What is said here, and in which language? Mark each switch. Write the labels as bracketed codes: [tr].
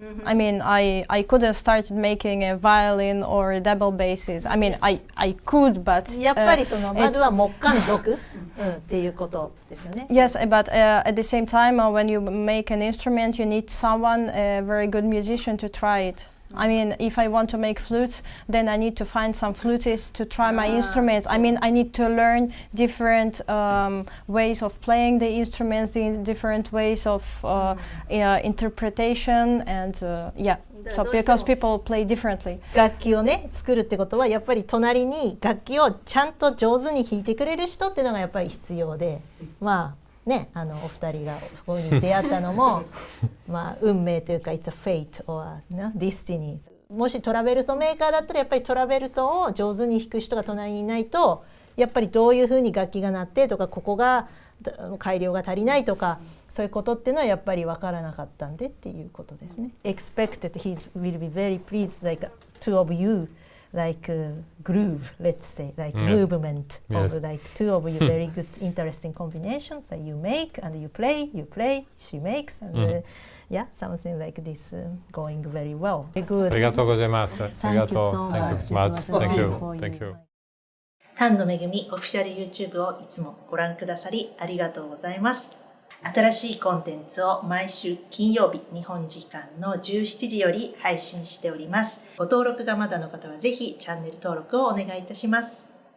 [en] I mean, I couldn't start making a violin or double basses. I mean, I could, but [ja] やっぱりそのまずは木管属っていうことですよね。 [en] Yes, but at the same time, when you make an instrument, you need someone, a very good musician, to try it. I mean, if I want to make flutes, then I need to find some flutists to try my instruments. I mean, I need to learn different ways of playing the instruments, the different ways of interpretation, and so because people play differently. [ja] 楽器をね作るってことはやっぱり隣に楽器をちゃんと上手に弾いてくれる人っていうのがやっぱり必要で、ね、お二人がそこに出会ったのも運命というか [en] It's a fate or destiny。 [ja] もしトラベルソメーカーだったらやっぱりトラベルソを上手に弾く人が隣にいないと、やっぱりどういうふうに楽器が鳴ってとかここが改良が足りないとかそういうことっていうのはやっぱり分からなかったんでっていうことですね。 [en] Expected he will be very pleased like two of you.Like groove, let's say, like movement of like two of you very good, interesting combinations that you make and you play, she makes, and something like this going very well. Good. [ja] ありがとうございます。 [en] Thank you so much. Thank you. [ja] 丹野めぐみオフィシャル YouTube をいつもご覧くださりありがとうございます。新しいコンテンツを毎週金曜日日本時間の17時より配信しております。ご登録がまだの方はぜひチャンネル登録をお願いいたします。